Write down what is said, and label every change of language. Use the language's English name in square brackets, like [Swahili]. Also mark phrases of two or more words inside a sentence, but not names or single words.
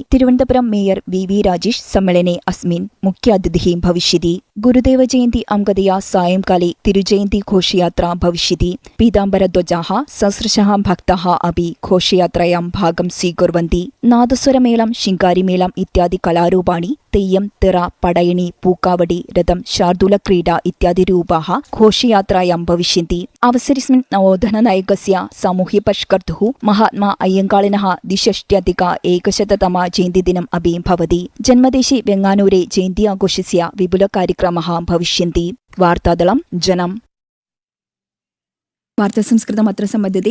[Sanskrit] तिरुवनन्तपुरं मेयर् VV राजेश सम्मेलने अस्मिन् मुख्यातिथिः भविष्यति। गुरुदेव जयन्ती अंगतया सायंकाले तिरुजयन्ती घोषयात्रा भविष्यति। पीताम्बरध्वजाः सहस्रशः भक्ताः अपि घोषयात्रायां भागं स्वीकुर्वन्ति। नादस्वरमेळं, शिङ्गारिमेळम् इत्यादि कलारूपाणि, തെയ്യം, തിറ, പടയണി, പൂക്കാവടി, രഥം, ശാർദൂലക്രീഡ ഇത്യാദി രൂപാः ഘോഷയാत्रायां भविष्यन्ति। अवसरेऽस्मिन् नवोत्थाननायकस्य सामूह्यपरिष्कर्तुः महात्मा अय्यङ्गाळिनः 160 जयन्तिदिनम् अपि भवति। जन्मदेशे वेङ्गानूरे जयन्ती आघोषस्य विपुलकार्यक्रमाः भविष्यन्ति। वार्तादलं जनम्। वार्तासंस्कृतम् अत्र सम्बद्धते।